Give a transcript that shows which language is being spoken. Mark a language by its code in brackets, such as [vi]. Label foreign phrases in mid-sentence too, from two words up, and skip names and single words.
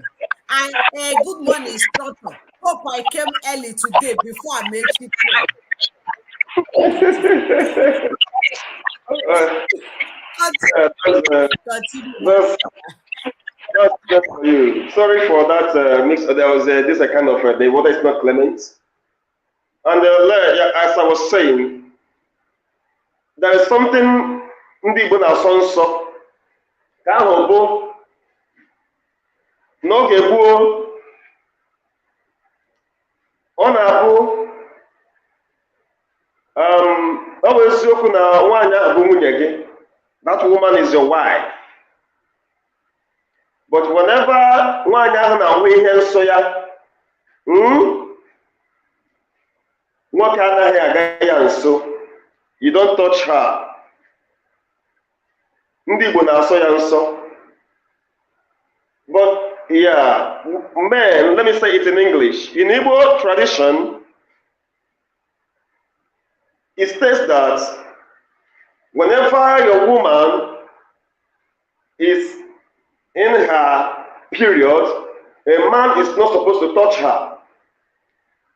[en] And good morning, instructor. Hope I came early today before Amechi Paul. That's just for you. Sorry for that mix. There was this kind of the water is not clement. And as I was saying, there is something [ig] ndị Igbo na-asọ nsọ ka ahụ bụ n'oge gboo ọ na-abụ ọ bụ eziokwu na nwaanyị ahụ bụ nwunye gị. [en] That woman is your wife. But whenever [ig] nwaanyị ahụ na-ahụ ihe nsọ ya, nwoke anaghị aga ya nso. [en] You don't touch her. [ig] Ndị Igbo na-asọ ya nsọ. [en] But yeah, men, let me say it in English. In Igbo tradition, it states that whenever your woman is in her period, a man is not supposed to touch her.